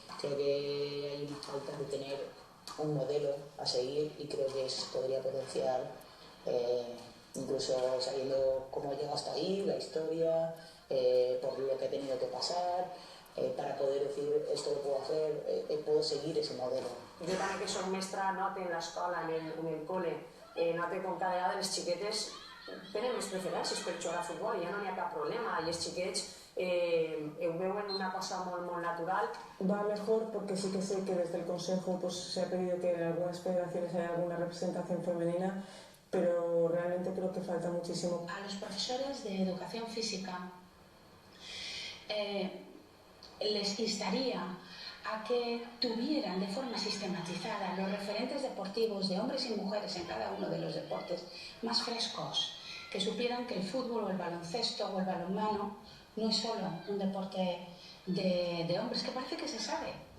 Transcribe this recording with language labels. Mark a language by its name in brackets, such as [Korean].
[Spanish] Creo que hay una falta de tener un modelo a seguir y creo que eso se podría potenciar, incluso sabiendo cómo he llegado hasta ahí, la historia, por lo que he tenido que pasar, para poder decir esto lo puedo hacer, puedo seguir ese modelo. [Catalan] Jo també que soc mestra note en l'escola, en el col·le, note com cada vegada les xiquetes tenen més preferències per jugar a futbol i ja no hi ha cap problema, i els xiquets ho veuen una cosa molt natural. [Spanish] Va mejor porque sí que sé que desde el Consejo pues, se ha pedido que en algunas federaciones haya alguna representación femenina, pero realmente creo que falta muchísimo. A los profesores de educación física les instaría a que tuvieran de forma sistematizada los referentes deportivos de hombres y mujeres en cada uno de los deportes más frescos, que supieran que el fútbol o el baloncesto o el balonmano no es solo un deporte de hombres, que parece que se sabe,